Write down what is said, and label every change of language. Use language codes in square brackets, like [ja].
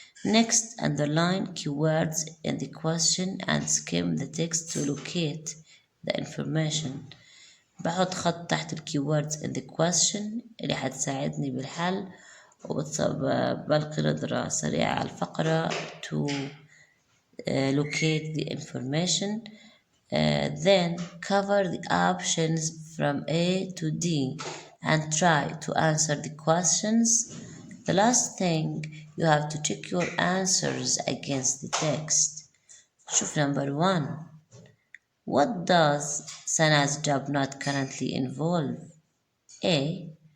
[en] Next, underline keywords in the question and skim the text to locate the information. [ar] بحط خط تحت الكيوردز [en] in the question [ar] اللي حتساعدني بالحل وبلقي نظرة سريعة على الفقرة [en] to locate the information. Then cover the options from A to D and try to answer the questions. The last thing, you have to check your answers against the text. [ar] شوف [en] number 1. What does Sana's job not currently involve? A.